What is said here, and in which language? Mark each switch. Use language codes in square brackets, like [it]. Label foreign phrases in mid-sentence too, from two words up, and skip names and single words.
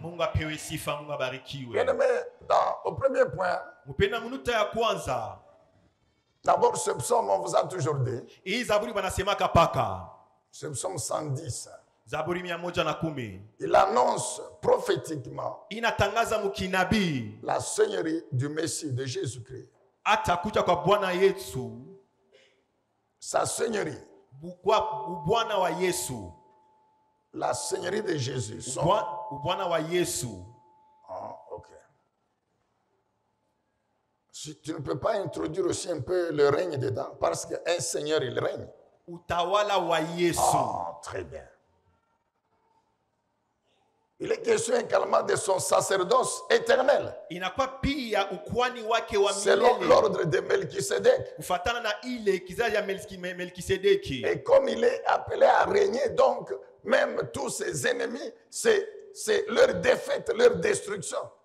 [fr] Bien-aimé, au premier point, d'abord, ce psaume, on vous a toujours dit. Ce psaume 110. Il annonce prophétiquement la seigneurie du Messie, de Jésus-Christ. [sw] atakuja kwa Bwana Yesu, [fr] sa seigneurie, [sw] Bwana wa Yesu, [fr] la seigneurie de Jésus, [sw] Bwana wa Yesu. [fr] Ah, ok. Si tu ne peux pas introduire aussi un peu le règne dedans, parce qu'un seigneur, il règne. [sw] Utawala wa Yesu. [fr] Ah, très bien. Il est question également de son sacerdoce éternel. Selon l'ordre de Melchisedec. Et comme il est appelé à régner, donc même tous ses ennemis, c'est leur défaite, leur destruction.